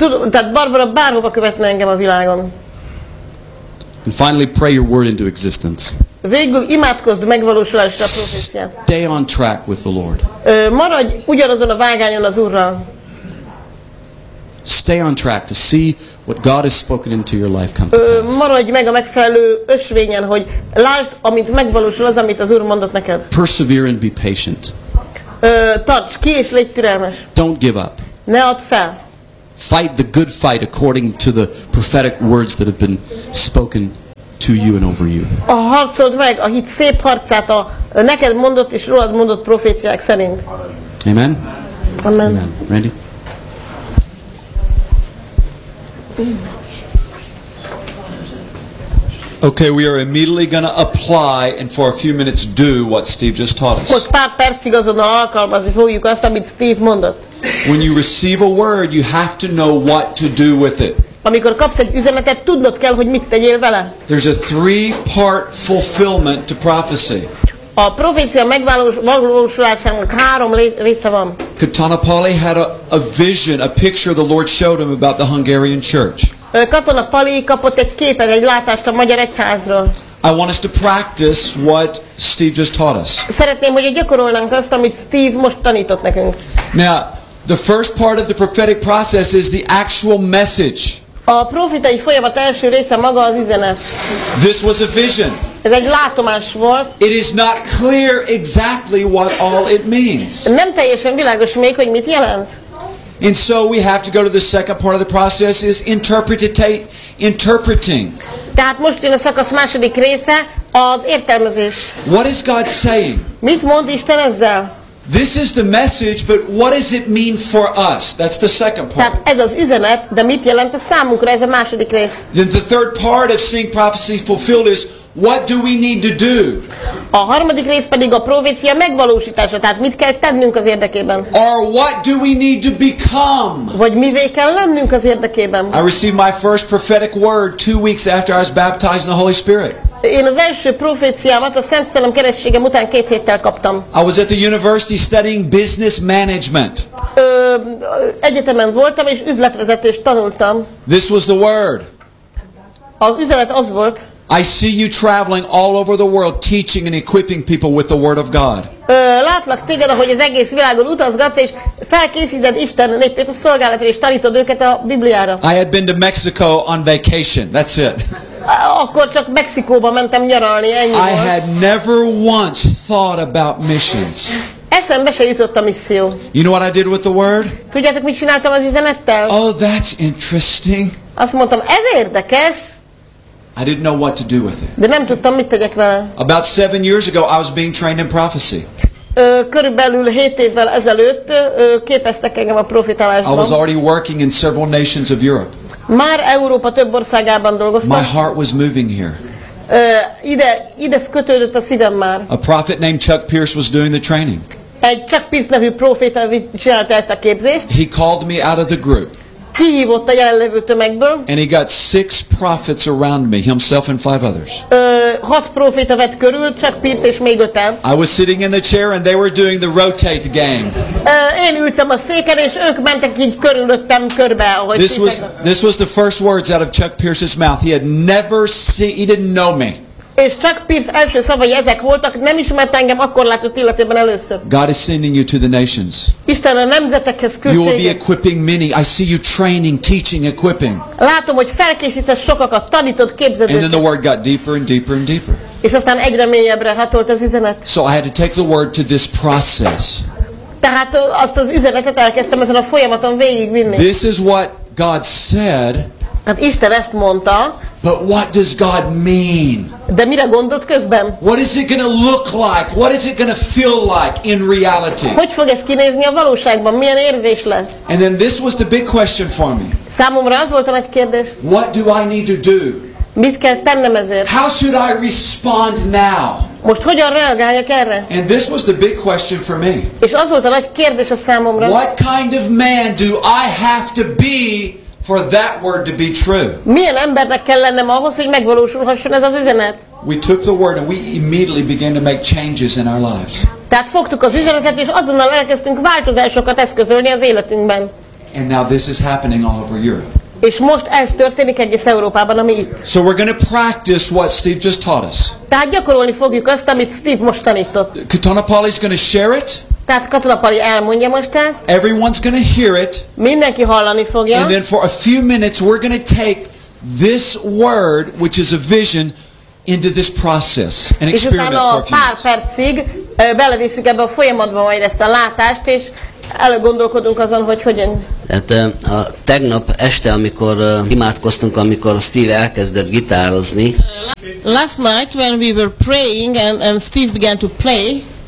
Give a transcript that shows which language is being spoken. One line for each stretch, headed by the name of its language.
Hungarian: Tehát Barbara bárhova követne engem a világon.
English: And finally, pray your word into existence.
Hungarian: Végül imádkozd megvalósulásra a proféciát.
English: Stay on track with the Lord.
Hungarian: Maradj ugyanazon a vágányon az Úrral.
English: Stay on track to see what God has spoken into your life come to pass.
Hungarian: Maradj meg a megfelelő ösvényen, hogy lásd, amit megvalósul az, amit az Úr mondott neked.
English: Persevere and be patient.
Hungarian: Tarts ki és légy türelmes.
English: Don't give up.
Hungarian: Ne add fel.
English: Fight the good fight according to the prophetic words that have been spoken to you and over you.
Hungarian: A harcold meg a hit szép harcát a neked mondott és rólad mondott proféciák szerint. Amen. Amen. Amen. Randy.
English: Okay, we are immediately going to apply and for a few minutes do what Steve just taught us.
Hungarian: Most pár percig azonnal alkalmazni fogjuk azt, amit Steve mondott.
English: When you receive a word, you have to know what to do with it.
Hungarian: Amikor kapsz egy üzenetet, tudnod kell, hogy mit tegyél vele.
English: There's a three-part fulfillment to prophecy.
Hungarian: A profécia megvalósulásának három része van.
English: Katona Pali had a vision, a picture the Lord showed him about the Hungarian church.
Hungarian: Katona Pali kapott egy képet, egy látást a magyar egyházról.
English: I want us to practice what Steve just taught us.
Hungarian: Szeretném, hogy gyakorolnánk azt, amit Steve most tanított nekünk.
English: Now, the first part of the prophetic process is the actual message.
Hungarian: A profétai folyamat első része maga az üzenet.
English: This was a vision.
Hungarian: Ez egy látomás volt.
English: It is not clear exactly what all it means.
Hungarian: Nem teljesen világos még, hogy mit jelent.
English: And so we have to go to the second part of the process is interpreting.
Hungarian: Tehát most jön a szakasz második része, az értelmezés.
English: What is God saying?
Hungarian: Mit mond Isten ezzel?
English: This is the message, but what does it mean for us? That's the second part.
Hungarian: Tehát ez az üzenet, de mit jelent a számunkra? Ez a második rész.
English: Then the third part of seeing prophecy fulfilled is, what do we need to do?
Hungarian: A harmadik rész pedig a profécia megvalósítása, tehát mit kell tennünk az érdekében?
English: Or what do we need to become?
Hungarian: Vagy mivé kell lennünk az érdekében?
English: I received my first prophetic word 2 weeks after I was baptized in the Holy Spirit.
Hungarian: Én az első proféciámat a Szent Szellem keresztségem után 2 héttel kaptam.
English: I was at the university studying business management.
Hungarian: Egyetemen voltam és üzletvezetést tanultam.
English: This was the word.
Hungarian: Az üzenet az volt.
English: I see you traveling all over the world teaching and equipping people with the word of God.
Hungarian: Látlak téged, ahogy az egész világon utazgatsz és felkészíted Isten népét a szolgálatra és tanítod őket a Bibliára.
English: I had been to Mexico on vacation. That's it.
Hungarian: Akkor csak Mexikóba mentem nyaralni, ennyi volt.
English: I had never once thought about missions.
Hungarian: Eszembe se jutott a misszió.
English: You know what I did with the word?
Hungarian: Tudjátok, mit csináltam az üzenettel?
English: Oh, that's interesting.
Hungarian: Azt mondtam, ez érdekes.
English: I didn't know what to do with it.
Hungarian: De nem tudtam, mit tegyek vele.
English: About 7 years ago, I was being trained in prophecy.
Hungarian: Körülbelül 7 évvel ezelőtt képeztek engem a profétálásban.
English: I was already working in several nations of Europe.
Hungarian: Már Európa több országában dolgoztam.
English: My heart was moving here.
Hungarian: Ide kötődött a szívem már.
English: A prophet named Chuck Pierce was doing the training.
Hungarian: Egy Chuck Pierce nevű proféta csinálta ezt a képzést.
English: He called me out of the group.
Hungarian: Kihívott a jelenlevő tömegből.
English: And he got 6 prophets around me, himself and 5 others.
Hungarian: 6 proféta vett körül, Chuck Pierce és még 5.
English: I was sitting in the chair and they were doing the rotate game.
Hungarian: Én ültem a széken és ők mentek így körülöttem körbe, ahogy
English: This was the first words out of Chuck Pierce's mouth. He had never seen, he didn't know me.
Hungarian: És Chuck Pierce első szavai ezek voltak, nem ismert engem, akkor látott életében először.
English: God is sending you to the nations.
Hungarian: Isten a nemzetekhez küldte.
English: You will be equipping many. I see you training, teaching, equipping.
Hungarian: Látom, hogy felkészített sokakat, tanított, képzett.
English: And then the word got deeper and deeper and deeper.
Hungarian: És aztán egyre mélyebbre hatolt az üzenet.
English: So I had to take the word to this process.
Hungarian: Tehát azt az üzenetet elkezdtem ezen a folyamaton végigvinni.
English: This is what God said.
Hungarian: Tehát Isten ezt mondta.
English: But what does God mean?
Hungarian: De mire gondolt közben?
English: What is it gonna look like? What is it gonna feel like in reality?
Hungarian: Hogy fog ez kinézni a valóságban? Milyen érzés lesz?
English: And then this was the big question for me.
Hungarian: Számomra az volt a nagy kérdés.
English: What do I need to do?
Hungarian: Mit kell tennem ezért?
English: How should I respond now?
Hungarian: Most hogyan reagáljak erre?
English: And this was the big question for me.
Hungarian: És az volt a nagy kérdés a számomra.
English: What kind of man do I have to be for that word to be true?
Hungarian: Milyen embernek kell lennem ahhoz, hogy megvalósulhasson ez az üzenet?
English: We took the word and we immediately began to make changes in our lives.
Hungarian: Tehát fogtuk az üzenetet és azonnal elkezdtünk változásokat eszközölni az életünkben.
English: And now this is happening all over Europe.
Hungarian: És most ez történik egész Európában, ami itt.
English: So we're going to practice what Steve just taught us.
Hungarian: Tehát gyakorolni fogjuk azt, amit Steve most tanított.
English: Katona Pali is going to share it.
Hungarian: Tehát Katona Pali elmondja most ezt.
English: Everyone's going to hear it.
Hungarian: Mindenki hallani fogja.
English: And then for a few minutes we're going to take this word, which is a vision, into this process and experiment for a few minutes.
Hungarian: És utána pár percig belevisszük ebbe a folyamatba majd ezt a látást, és elgondolkodunk azon, hogy hogyan. Tehát a tegnap este, amikor imádkoztunk, amikor Steve elkezdett gitározni.
English: Last night when we were praying and Steve began to play,